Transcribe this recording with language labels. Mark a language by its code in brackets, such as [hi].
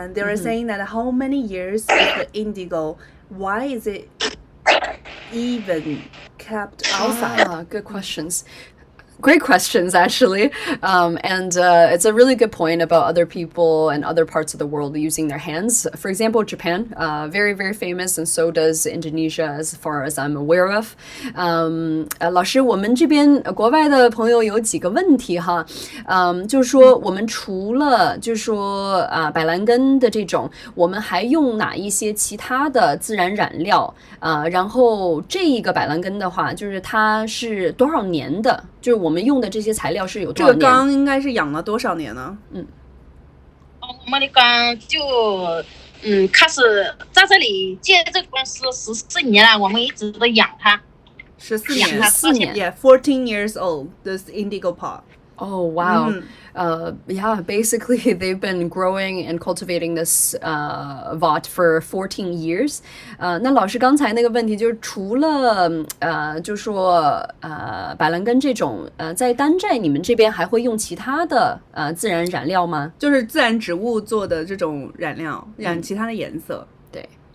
[en] And they're saying that how many years is the indigo? Why is it even kept outside? Good questions. Great questions, actually. And it's a really good point about other people and other parts of the world using their hands. For example, Japan, very, very famous, and so does Indonesia, as far as I'm aware of. [zh] 老师，我们这边国外的朋友有几个问题哈，就是说我们除了就是说百兰根的这种，我们还用哪一些其他的自然染料？然后这一个百兰根的话，就是它是多少年的？就是我们用的这些材料是有多少年？这个缸应该是养了多少年呢？我们的缸就开始在这里建这个公司14年了，我们一直都养它。 14年。 [en] Yeah, 14 years old. This indigo pot. Oh, wow. Yeah, basically they've been growing and cultivating this Vot for 14 years. [zh] 那老师刚才那个问题就是除了就说板蓝根这种在丹寨你们这边还会用其他的自然染料吗？就是自然植物做的这种染料，染其他的颜色。对。